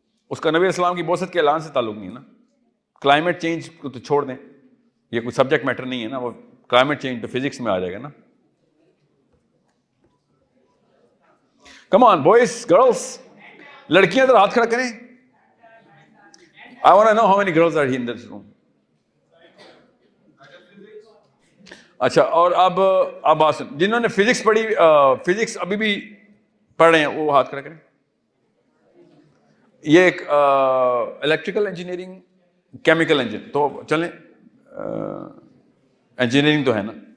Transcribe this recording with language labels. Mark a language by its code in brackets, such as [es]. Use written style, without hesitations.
[ur] اس کا نبی اسلام کی بوست کے اعلان سے تعلق نہیں ہے نا. کلائمیٹ چینج کو تو چھوڑ دیں, یہ کوئی سبجیکٹ میٹر نہیں ہے نا, وہ کلائمیٹ چینج تو فزکس میں آ جائے گا نا. [en] come on boys, girls, [ur] لڑکیاں ذرا ہاتھ کھڑا کریں. [en] I want to know how many girls are here in this room. [ur] اچھا, اور اب بات سن, جنہوں نے فزکس پڑھی, فزکس ابھی بھی پڑھ رہے ہیں وہ ہاتھ کھڑا کریں. یہ ایک الیکٹریکل انجینئرنگ, کیمیکل انجینئرنگ, تو چلیں انجینئرنگ تو ہے نا.